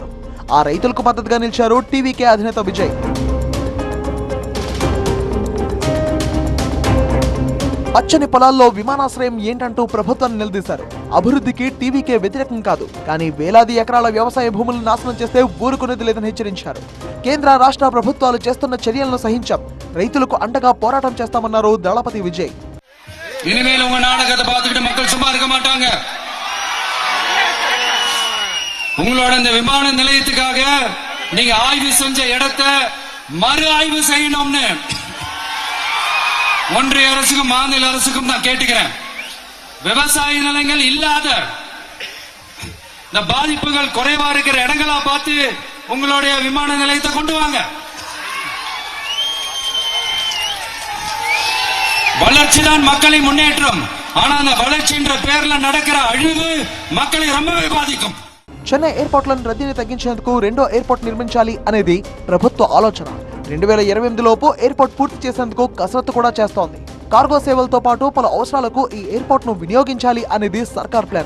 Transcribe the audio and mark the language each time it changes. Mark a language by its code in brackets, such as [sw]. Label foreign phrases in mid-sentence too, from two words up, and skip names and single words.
[te] ఆ రైతులకు మద్దతుగా నిలిచారు టీవీకే అధినేత విజయ్. పచ్చని పొలాల్లో విమానాశ్రయం ఏంటంటూ ప్రభుత్వాన్ని నిలదీశారు. అభివృద్ధికి టీవీకే వ్యతిరేకం కాదు, కానీ వేలాది ఎకరాల వ్యవసాయ భూములను నాశనం చేస్తే ఊరుకునేది లేదని హెచ్చరించారు. కేంద్ర, రాష్ట్ర ప్రభుత్వాలు చేస్తున్న చర్యలను సహించాం, రైతులకు అండగా போராட்டம் చేస్తామన్నారు దళపతి విజయ్. [ta] இனிமேல் உங்க நாடகத்தை பார்த்துக்கிட்டு மக்கள் சும்மா இருக்க மாட்டாங்க. உங்களோட இந்த விமான நிலையத்துக்காக நீங்க ஆய்வு செஞ்ச இடத்தை மறு ஆய்வு செய்யணும்னு ஒன்றிய அரசுக்கும் மாநில அரசுக்கும் நான் கேட்டுக்கிறேன். விவசாய நிலங்கள் இல்லாத இந்த பாதிப்புகள் குறைவா இருக்கிற இடங்களா பார்த்து உங்களுடைய விமான நிலையத்தை கொண்டு வாங்க. வளர்ச்சிதான் மக்களின் முன்னேற்றம். ஆனா அந்த வளர்ச்சின்ற పేర్ల நடக்கிற అழிவு మక్కలి ரொம்பவே బాధికం. [te] చెన్నై ఎయిర్పోర్ట్లను రద్దీని తగ్గించేందుకు రెండో ఎయిర్పోర్ట్ నిర్మించాలి అనేది ప్రభుత్వ ఆలోచన. 2028 లోపు ఎయిర్పోర్ట్ పూర్తి చేసేందుకు కసరత్తు కూడా చేస్తోంది. కార్గో సేవలతో పాటు పలు అవసరాలకు ఈ ఎయిర్పోర్ట్ ను వినియోగించాలి అనేది సర్కార్ ప్లాన్.